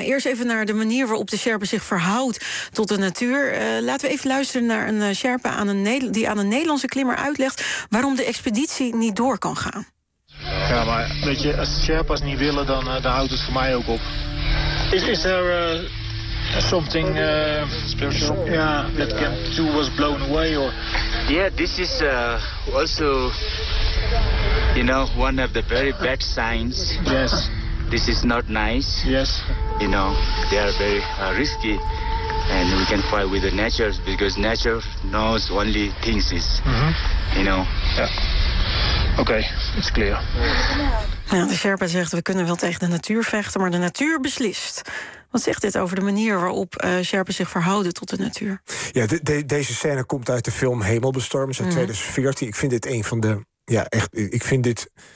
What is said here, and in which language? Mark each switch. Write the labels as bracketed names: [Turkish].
[Dutch] Eerst even naar de manier waarop de Sherpa zich verhoudt tot de natuur. Laten we even luisteren naar een Sherpa die aan een Nederlandse klimmer uitlegt waarom de expeditie niet door kan gaan. Ja, maar weet je, als de Sherpa's niet willen, dan houdt het voor mij ook op. Is er [English] something special? Yeah, that camp 2 was blown away, or? Yeah, this is also, one of the very bad signs. Yes. This is not nice. Yes. They are very risky, and we can fight with the nature, because nature knows only things is, Yeah. Okay, it's clear. [Dutch] Ja, de Sherpa zegt, we kunnen wel tegen de natuur vechten, maar de natuur beslist. Wat zegt dit over de manier waarop Sherpa's zich verhouden tot de natuur? Ja, deze scène komt uit de film Hemelbestormers uit 2014. Ik vind dit